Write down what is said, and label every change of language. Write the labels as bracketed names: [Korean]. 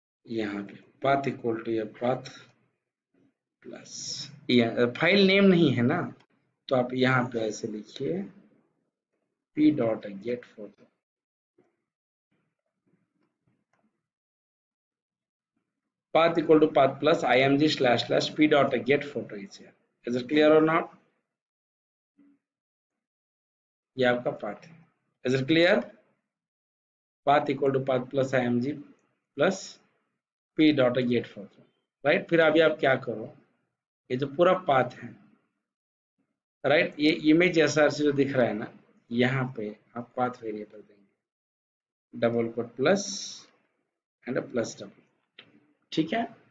[Hindi] यहाँ पे path equal to, ये पाथ प्लस, ये फाइल नेम नहीं है ना, तो आप यहाँ पे ऐसे लिखिए p dot gate photo, [English] path equal to path plus img / p dot get photo is here. Is it clear or not? [Hindi] ये आपका पाथ है, [English] is it clear? path equal to path plus img plus p dot get photo, right? [Hindi] फिर अभी आप क्या करो, ये जो पूरा पाथ है, राइट, ये इमेज एसआरसी जो दिख रहा है ना, यहाँ पे आप पाथ वेरिएबल देंगे, double coat plus and plus double, ठीक है?